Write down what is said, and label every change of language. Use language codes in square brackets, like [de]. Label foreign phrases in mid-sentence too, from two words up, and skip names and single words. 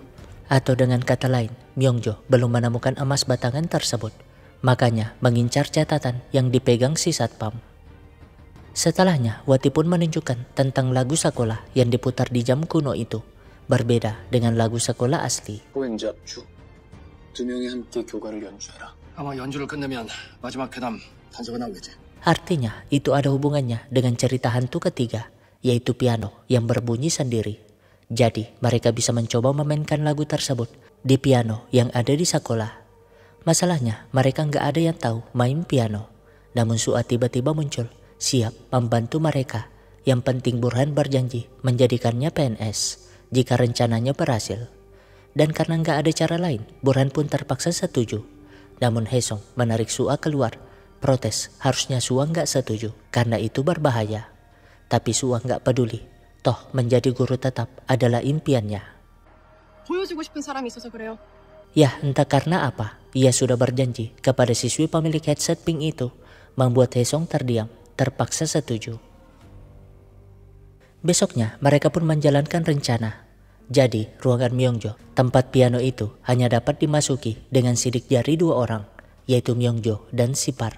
[id] Atau dengan kata lain, Myongjo belum menemukan emas batangan tersebut, makanya mengincar catatan yang dipegang si Satpam. Setelahnya Wati pun menunjukkan tentang lagu sekolah yang diputar di jam kuno itu. Berbeda dengan lagu sekolah asli. [ko] 포행자 주. 두 명이 함께 교가를 연주해라. 아마 연주를 끝내면 마지막 괴담 단서가 나오겠지. [id] Artinya itu ada hubungannya dengan cerita hantu ketiga, yaitu piano yang berbunyi sendiri. Jadi mereka bisa mencoba memainkan lagu tersebut di piano yang ada di sekolah. Masalahnya mereka nggak ada yang tahu main piano. Namun Sua tiba-tiba muncul, siap membantu mereka. Yang penting Burhan berjanji menjadikannya PNS jika rencananya berhasil. Dan karena nggak ada cara lain, Burhan pun terpaksa setuju. Namun Hesong menarik Sua keluar, protes harusnya Sua nggak setuju karena itu berbahaya. Tapi Sua nggak peduli, toh menjadi guru tetap adalah impiannya. [ko] 보여주고 싶은 사람이 있어서 그래요. [id] Yah, entah karena apa, ia sudah berjanji kepada siswi pemilik headset pink itu, membuat Hesong terdiam, terpaksa setuju. Besoknya mereka pun menjalankan rencana. Jadi ruangan Myongjo, tempat piano itu hanya dapat dimasuki dengan sidik jari dua orang, yaitu Myongjo dan Sipar.